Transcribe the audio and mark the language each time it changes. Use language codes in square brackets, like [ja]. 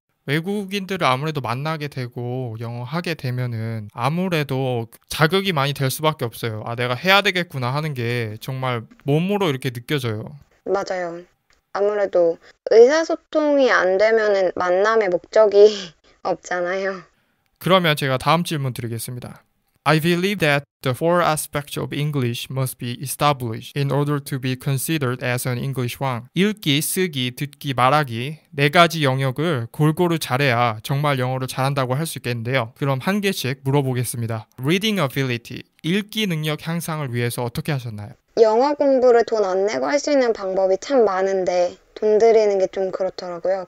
[ko] 외국인들을 아무래도 만나게 되고 영어 하게 되면은 아무래도 자극이 많이 될 수밖에 없어요. 아, 내가 해야 되겠구나 하는 게 정말 몸으로 이렇게 느껴져요. 맞아요. 아무래도 의사소통이 안 되면은 만남의 목적이 없잖아요. 그러면 제가 다음 질문 드리겠습니다. [en] I believe that the four aspects of English must be established in order to be considered as an English one. [ko] 읽기, 쓰기, 듣기, 말하기 네 가지 영역을 골고루 잘해야 정말 영어를 잘한다고 할 수 있겠는데요. 그럼 한 개씩 물어보겠습니다. [en] Reading ability, [ko] 읽기 능력 향상을 위해서 어떻게 하셨나요? 영어 공부를 돈 안 내고 할 수 있는 방법이 참 많은데 돈 들이는 게 좀 그렇더라고요.